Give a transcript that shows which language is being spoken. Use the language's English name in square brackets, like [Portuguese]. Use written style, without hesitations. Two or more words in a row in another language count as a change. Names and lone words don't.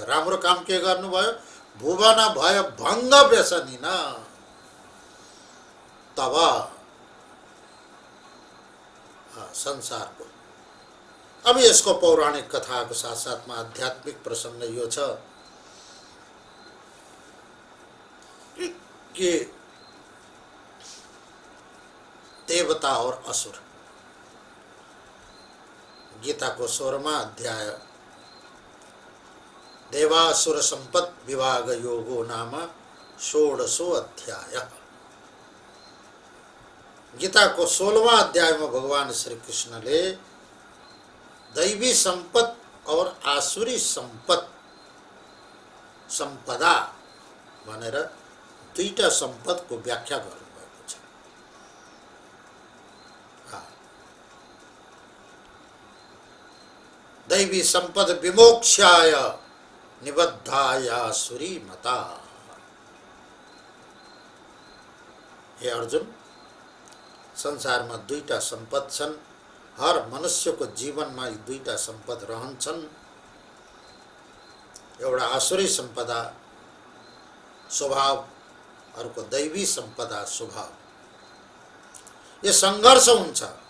[Nepali] राम्रो काम के गर्नुभयो, भुवन भय भङ्ग व्यसनी न तब संसारको। अब यसको पौराणिक कथाको साथ साथमा आध्यात्मिक प्रसंग यो छ कि देवता और असुर। [Hindi] गीता को 16वां अध्याय [Sanskrit] देवासुर संपत् विभाग योगो नाम [Hindi] 16वां अध्याय। गीता को 16वां अध्याय में भगवान श्री कृष्ण ने दैवी संपत् और आसुरी संपदा [Nepali] भनेर दुईटा सम्पदको व्याख्या गर्नुभएको छ। [Sanskrit] दैवी संपद विमोक्षाय निबद्धाय आसुरी मता। [Nepali] हे अर्जुन, संसारमा दुईटा सम्पद छन्। हर मनुष्यको जीवनमा यी दुईटा सम्पद रहन्छन्। एउटा आसुरी सम्पदा स्वभाव, अर्को दैवी सम्पदा स्वभाव। ये संघर्ष हुन्छ।